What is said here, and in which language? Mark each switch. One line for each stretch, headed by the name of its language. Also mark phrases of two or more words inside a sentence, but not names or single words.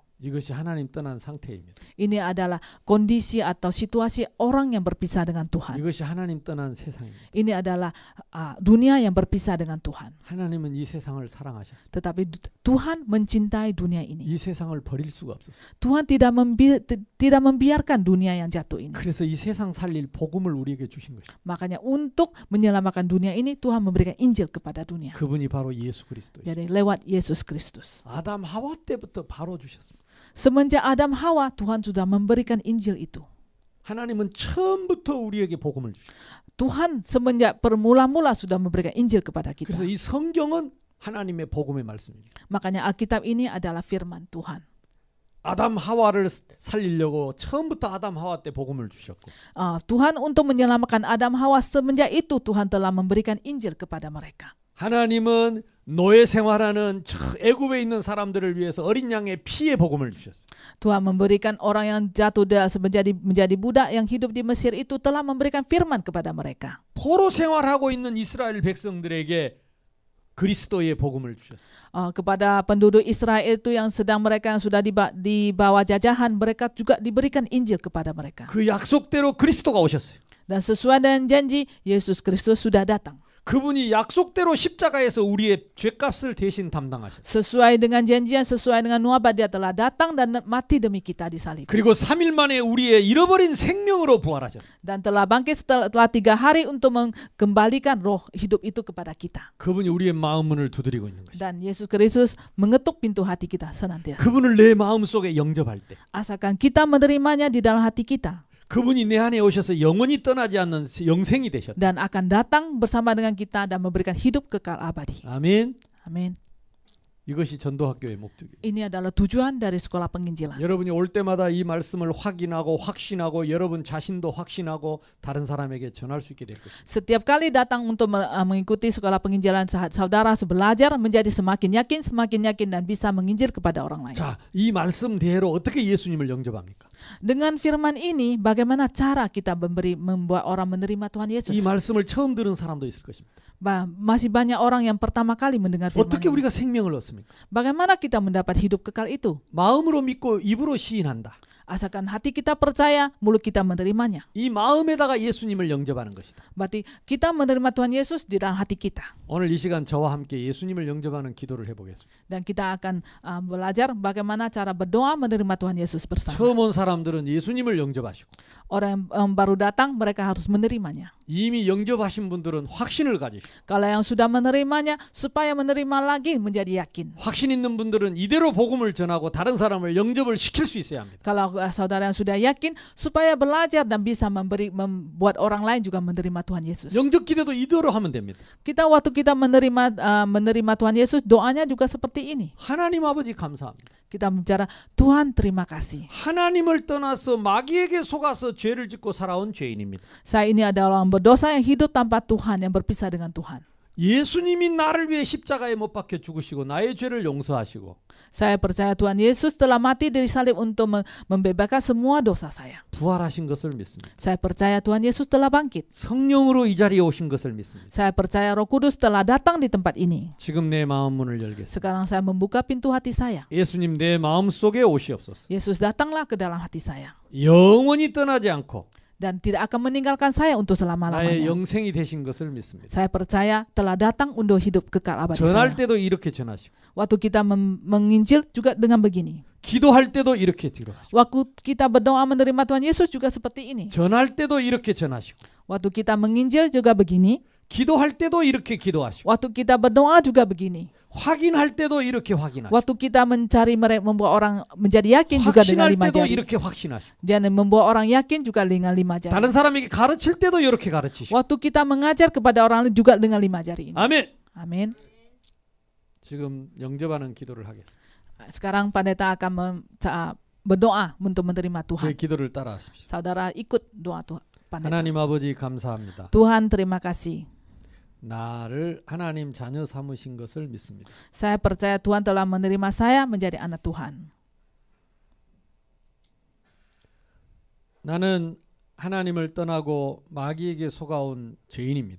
Korean: 이것이 하나님 떠난 상태입니다.
Indonesian: Ini adalah kondisi atau situasi orang yang berpisah dengan Tuhan.
Korean: 이것이 하나님 떠난 세상입니다.
Indonesian: Ini adalah dunia yang berpisah dengan Tuhan.
Korean: 하나님은 이 세상을 사랑하셨습니다.
Indonesian: Tetapi Tuhan mencintai dunia ini.
Korean: 이 세상을 버릴 수가 없었어요.
Indonesian: Tuhan tidak membiarkan dunia yang jatuh ini.
Korean: 그래서 이 세상 살릴 복음을 우리에게 주신 것입니다.
Indonesian: Makanya untuk menyelamatkan dunia ini Tuhan memberikan Injil kepada dunia.
Korean: 그분이 바로 예수 그리스도이시죠.
Indonesian: Jadi lewat Yesus Kristus.
Korean: 아담 하와 때부터 바로 주셨습니다.
Indonesian: Semenjak Adam Hawa Tuhan sudah memberikan Injil itu.
Korean: 하나님은 처음부터 우리에게 복음을 주셨어요.
Indonesian: Tuhan semenjak permula-mula sudah memberikan Injil kepada kita.
Korean: 그래서 이 성경은 하나님의 복음의 말씀입니다.
Indonesian: Makanya Alkitab ini adalah firman Tuhan.
Korean: 아담 하와를 살리려고 처음부터 아담 하와 때 복음을 주셨고.
Indonesian: Tuhan untuk menyelamatkan Adam Hawa semenjak itu Tuhan telah memberikan Injil kepada mereka.
Korean: 하나님은 노예 생활하는 애굽에 있는 사람들을 위해서 어린 양의 피의 복음을 주셨어요.
Indonesian: Tuhan memberikan orang yang jatuh menjadi budak yang hidup di Mesir itu telah memberikan firman kepada mereka.
Korean: 포로 생활하고 있는 이스라엘 백성들에게 그리스도의 복음을 주셨어요.
Indonesian: Kepada penduduk Israel itu yang mereka yang sudah di bawah jajahan, mereka juga diberikan Injil kepada mereka.
Korean: 그 약속대로 그리스도가 오셨어요.
Indonesian: Dan sesuai dengan janji, Yesus Kristus sudah datang.
Korean: 그분이 약속대로 십자가에서 우리의 죄값을 대신 담당하셨어요.
Indonesian: Sesuai dengan janjian, sesuai dengan nubuat dia telah datang dan mati demi kita di salib.
Korean: 그리고 3일 만에 우리의 잃어버린 생명으로 부활하셨어요.
Indonesian: Dan telah bangkit setelah 3 hari untuk mengembalikan roh hidup itu kepada kita.
Korean: 그분이 우리의 마음 문을 두드리고 있는 것이죠.
Indonesian: Dan Yesus Kristus mengetuk pintu hati kita senantiasa.
Korean: 그분을 내 마음 속에 영접할 때
Indonesian: Asalkan kita menerimanya di dalam hati kita.
Korean: 그분이 내 안에 오셔서 영원히 떠나지 않는 영생이 되셨다.
Indonesian: Dan akan datang bersama dengan kita dan memberikan hidup kekal abadi.
Korean: 아멘.
Indonesian: Amin.
Korean: 이것이 전도학교의 목적이에요.
Indonesian: Ini adalah tujuan dari sekolah penginjilan.
Korean: 여러분이 올 때마다 이 말씀을 확인하고 확신하고 여러분 자신도 확신하고 다른 사람에게 전할 수 있게 될 것입니다.
Indonesian: Setiap kali datang untuk mengikuti sekolah penginjilan, saudara belajar menjadi semakin yakin dan bisa menginjil kepada orang lain.
Korean: 자, 이 말씀대로 어떻게 예수님을 영접합니까?
Indonesian: Dengan firman ini, bagaimana cara kita membuat orang menerima Tuhan Yesus?
Korean: 이 말씀을 처음 들은 사람도 있을 것입니다.
Indonesian: Masih banyak orang yang pertama kali mendengar firman
Korean: 어떻게
Indonesian: ini.
Korean: 우리가 생명을 얻습니까?
Indonesian: Bagaimana kita mendapat hidup kekal itu?
Korean: 마음으로 믿고 입으로 시인한다.
Indonesian: Asalkan hati kita percaya, mulut kita menerimanya.
Korean: 이 마음에다가 예수님을 영접하는 것이다.
Indonesian: Berarti kita menerima Tuhan Yesus di dalam hati kita.
Korean: 오늘 이 시간 저와 함께 예수님을 영접하는 기도를 해보겠습니다.
Indonesian: Dan kita akan belajar bagaimana cara berdoa menerima Tuhan Yesus bersama.
Korean: 처음 온 사람들은 예수님을 영접하시고
Indonesian: Orang yang baru datang, mereka harus menerimanya.
Korean: 이미 영접하신 분들은 확신을 가지시고,
Indonesian: Kalau yang sudah menerimanya, supaya menerima lagi menjadi yakin.
Korean: 확신 있는 분들은 이대로 복음을 전하고 다른 사람을 영접을 시킬 수 있어야 합니다.
Indonesian: Kalau saudara yang sudah yakin, supaya belajar dan bisa membuat orang lain juga menerima Tuhan Yesus.
Korean: 영접 기도도 이대로 하면 됩니다.
Indonesian: Waktu kita menerima Tuhan Yesus, doanya juga seperti ini.
Korean: 하나님 아버지 감사합니다.
Indonesian: Kita bicara, Tuhan terima kasih.
Korean: 하나님을 떠나서 마귀에게 속아서 죄를 짓고 살아온 죄인입니다.
Indonesian: Saya ini adalah orang berdosa yang hidup tanpa Tuhan, yang berpisah dengan Tuhan.
Korean: 예수님이 나를 위해 십자가에 못 박혀 죽으시고 나의 죄를 용서하시고,
Indonesian: Saya percaya Tuhan Yesus telah mati dari salib untuk membebaskan semua dosa saya.
Korean: 부활하신 것을 믿습니다.
Indonesian: Saya percaya Tuhan Yesus telah bangkit.
Korean: 성령으로 이 자리에 오신 것을 믿습니다.
Indonesian: Saya percaya Roh Kudus telah datang di tempat ini.
Korean: 지금 내 마음 문을 열겠습니다.
Indonesian: Sekarang saya membuka pintu hati saya.
Korean: 예수님 내 마음 속에 오시옵소서.
Indonesian: Yesus datanglah ke dalam hati saya.
Korean: 영원히 떠나지 않고
Indonesian: Dan tidak akan meninggalkan saya untuk
Korean: 나의
Indonesian: selama-lamanya.
Korean: 영생이 되신 것을 믿습니다.
Indonesian: Saya percaya telah datang untuk hidup kekal abadi
Korean: 전할
Indonesian: saya.
Korean: 때도 이렇게 전하시고,
Indonesian: Waktu kita menginjil juga dengan begini.
Korean: 기도할 때도 이렇게 기도하시고,
Indonesian: Waktu kita berdoa menerima Tuhan Yesus juga seperti ini.
Korean: 전할 때도 이렇게 전하시고,
Indonesian: Waktu kita menginjil juga begini.
Korean: 기도할 때도 이렇게 기도하시고,
Indonesian: Waktu kita berdoa juga begini.
Korean: 확인할 때도 이렇게 확인하시고,
Indonesian: Waktu kita mencari mereka, membuat orang menjadi yakin juga dengan
Korean: 확신할
Indonesian: 5
Korean: 때도
Indonesian: jari.
Korean: 이렇게 확신하시고,
Indonesian: Dan membuat orang yakin juga dengan 5 jari.
Korean: 다른 사람에게 가르칠 때도 이렇게 가르치시고.
Indonesian: Waktu kita mengajar kepada orang lain juga dengan 5 jari ini.
Korean: 아멘.
Indonesian: Amin.
Korean: 지금 영접하는 기도를 하겠습니다.
Indonesian: Sekarang pendeta akan berdoa untuk menerima
Korean: 제
Indonesian: Tuhan.
Korean: 기도를 따라하십시오.
Indonesian: Saudara ikut doa Tuhan. Pendeta.
Korean: 하나님 아버지 감사합니다.
Indonesian: Tuhan terima kasih.
Korean: 나를 하나님 자녀 삼으신 것을 믿습니다.
Indonesian: Saya percaya Tuhan telah menerima saya menjadi anak Tuhan.
Korean: 나는 하나님을 떠나고 마귀에게 속아온 죄인입니다.